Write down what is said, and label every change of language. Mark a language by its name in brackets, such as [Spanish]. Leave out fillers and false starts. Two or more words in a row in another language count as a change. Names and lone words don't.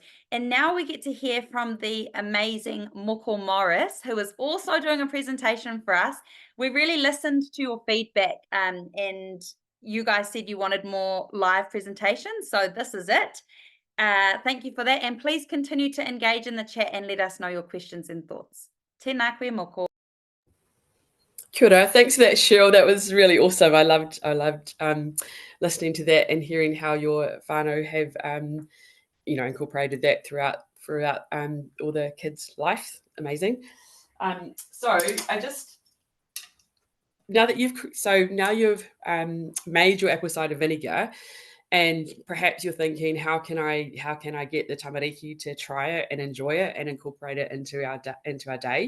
[English] And now we get to hear from the amazing Moko Morris, who is also doing a presentation for us. We really listened to your feedback, and you guys said you wanted more live presentations, so this is it. Thank you for that, and please continue to engage in the chat and let us know your questions and thoughts. [Māori] Tēnā koe moko. Kia ora. [English] Thanks for that, Cheryl. That was really awesome. I loved listening to that and hearing how your whānau have incorporated that throughout all the kids' life. Amazing. So I just now you've made your apple cider vinegar, and perhaps you're thinking, how can I get the tamariki to try it and enjoy it and incorporate it into our day?